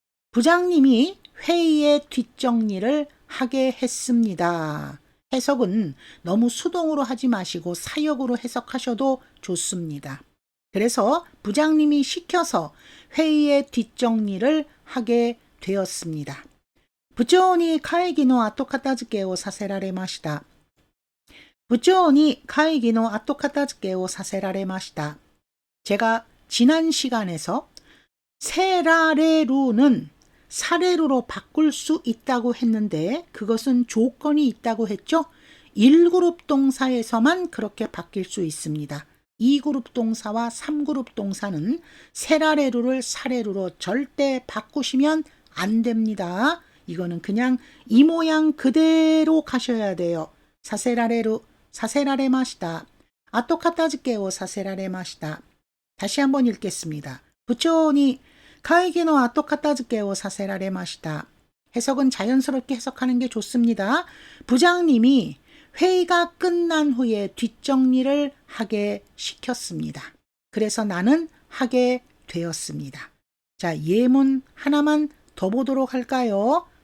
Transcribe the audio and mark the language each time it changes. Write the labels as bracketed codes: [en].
[ko] 부장님이 회의의 뒷정리를 하게 했습니다. 해석은 너무 수동으로 하지 마시고 사역으로 해석하셔도 좋습니다. 그래서 부장님이 시켜서 회의의 뒷정리를 하게 되었습니다. [ja] 부長に 会議の後片付けをさせられました。 부長に 会議の後片付けをさせられました. [ko] 제가 지난 시간에서 세라레루는 사레루로 바꿀 수 있다고 했는데 그것은 조건이 있다고 했죠. 1그룹 동사에서만 그렇게 바뀔 수 있습니다. 2그룹 동사와 3그룹 동사는 세라레루를 사레루로 절대 바꾸시면 안 됩니다. 이거는 그냥 이 모양 그대로 가셔야 돼요. [ja] 사세라레루, 사세라레마시다. 아토 카타즈케오 사세라레마시다. [ko] 다시 한번 읽겠습니다. [ja] 부초니会議の後片付けをさせられました. [ko] 해석은 자연스럽게 해석하는 게 좋습니다. 부장님이 회의가 끝난 후에 뒷정리를 하게 시켰습니다. 그래서 나는 하게 되었습니다. 자, 예문 하나만 더 보도록 할까요?